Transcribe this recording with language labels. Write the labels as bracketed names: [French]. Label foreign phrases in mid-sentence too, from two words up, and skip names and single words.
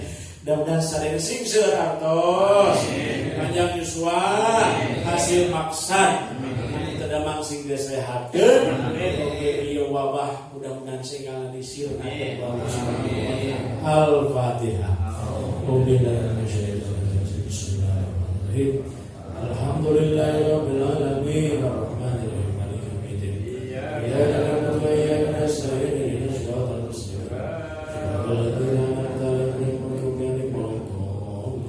[Sundanese] Mudah-mudahan sadaya sing seueur artos. Panjang yuswa, hasil maksad. Anu teu sing disehatkeun. Oge ieu wabah mudah-mudahan sing ngalisir Allah [Arabic] سبحانه وتعالى. Al-Fatihah. بسم الله الرحمن الرحيم. الحمد لله رب العالمين الرحمن الرحيم مالك يوم الدين. إياك نعبد وإياك نستعين اهدنا الصراط المستقيم. صراط الذين أنعمت عليهم غير المغضوب عليهم.